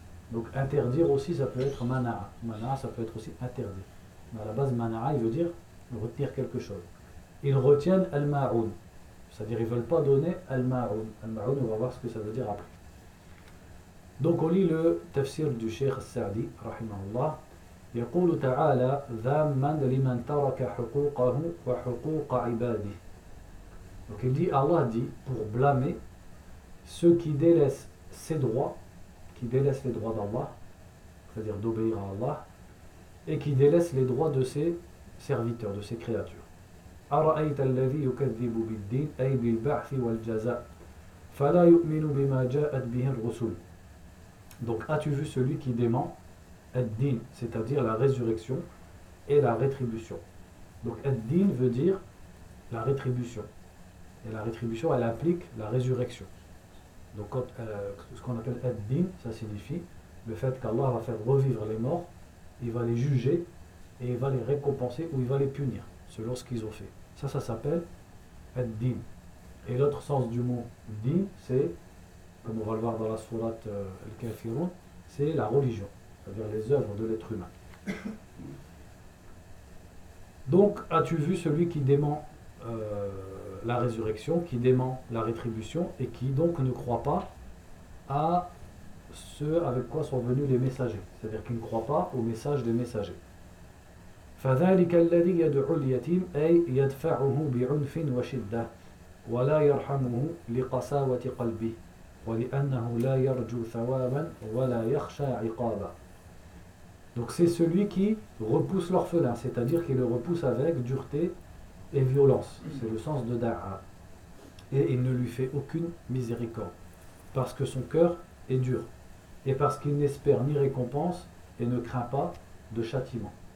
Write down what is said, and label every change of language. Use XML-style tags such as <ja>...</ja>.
<fr>Donc interdire aussi, ça peut être mana'a. Mana'a, ça peut être aussi interdit. Mais à la base, mana'a, il veut dire retenir quelque chose. Ils retiennent al-ma'un. C'est-à-dire, ils ne veulent pas donner al-ma'un. Al-ma'un, on va voir ce que ça veut dire après. Donc on lit le tafsir du Cheikh Sa'di, rahimahullah.</fr> <ar>يقول تعالى ذاما لمن ترك حقوقه وحقوق عباده.</ar> <fr>Donc il dit, Allah dit, pour blâmer ceux qui délaissent ses droits, qui délaissent les droits d'Allah, c'est-à-dire d'obéir à Allah, et qui délaissent les droits de ses serviteurs, de ses créatures.</fr> <ar>أرأيت الذي يكذب بالدين أي بالبعث والجزاء فلا يؤمن بما جاءت به الرسل.</ar> <fr>Donc as-tu vu celui qui dément Ad-din, c'est-à-dire la résurrection et la rétribution. Donc Ad-din veut dire la rétribution. Et la rétribution, elle implique la résurrection. Donc quand, ce qu'on appelle Ad-din, ça signifie le fait qu'Allah va faire revivre les morts, il va les juger et il va les récompenser ou il va les punir selon ce qu'ils ont fait. Ça s'appelle Ad-din. Et l'autre sens du mot din, c'est, comme on va le voir dans la sourate Al-Kafirun, c'est la religion. C'est-à-dire les œuvres de l'être humain. Donc, as-tu vu celui qui dément la résurrection, qui dément la rétribution et qui donc ne croit pas à ce avec quoi sont venus les messagers, c'est-à-dire qu'il ne croit pas au message des messagers.</fr> <ar>فذلك الذي يدعو اليتيم أي يدفعه بعنف وشدة ولا يرحمه لقساوة قلبه ولأنه لا يرجو ثوابا ولا يخشى عقابا.</ar> <fr>Donc c'est celui qui repousse l'orphelin, c'est-à-dire qui le repousse avec dureté et violence. C'est le sens de da'a. Et il ne lui fait aucune miséricorde, parce que son cœur est dur, et parce qu'il n'espère ni récompense et ne craint pas de châtiment.</fr>